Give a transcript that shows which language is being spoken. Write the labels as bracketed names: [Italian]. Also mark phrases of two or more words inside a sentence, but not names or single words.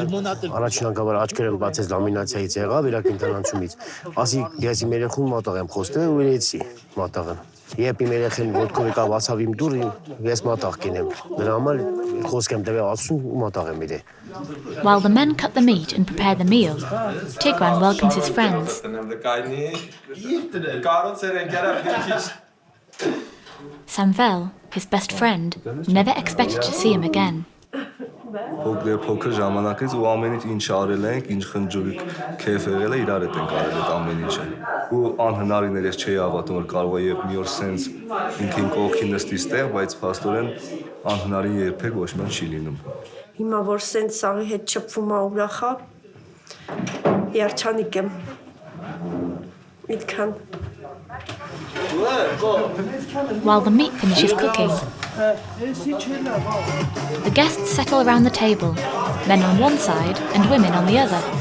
[English] While the men cut the meat and prepare the meal, Tigran welcomes his friends. Samvel, his best friend, never expected to see him again. [Armenian] Փոքր ժամանակից ու ամեն ինչ արել ենք, ինչ խնջույք, քեֆ եղել է, իրար հետ ենք արել այդ ամեն ինչը։ Ու անհնարին էր, ես չէի հավատում, որ կարող է եւ մի օր սենց ինքին կողքի նստի ստեղ, բայց փաստորեն անհնարին երբեք ոչ մի չի լինում։ Հիմա որ սենց սաղի հետ չփվում ա ուրախա, երջանիկ եմ։ Այդքան։ [English] While the meat finishes cooking, the guests settle around the table, men on one side and women on the other.